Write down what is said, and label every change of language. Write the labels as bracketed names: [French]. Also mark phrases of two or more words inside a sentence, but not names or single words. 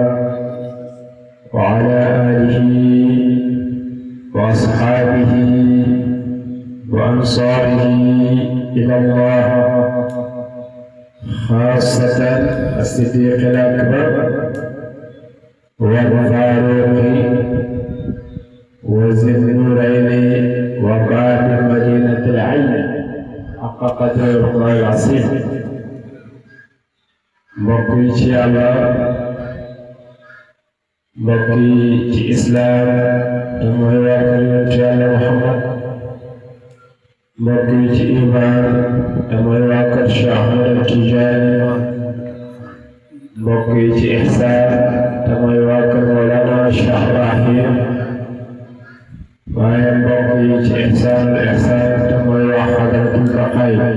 [Arabic] وعلى آله وأصحابه وأنصاره إلى الله خاصة الصديق الأكبر والفاروق وذي النورين وقائد مدينة العلم حق قدر الله العظيم [Wolof] mbokk yi ci Yàlla mbokk yi ci islaam te mooy waa kër Yonent Yàlla Muhammad mbokk yi ci iman te mooy waa kër Cheikh Ahmad Tijaani mbokk yi ci ihsaan te mooy waa kër Mawlana Cheikh Ibrahim waaye mbokk yi ci ihsaan te mooy waa Hadratul Baqaay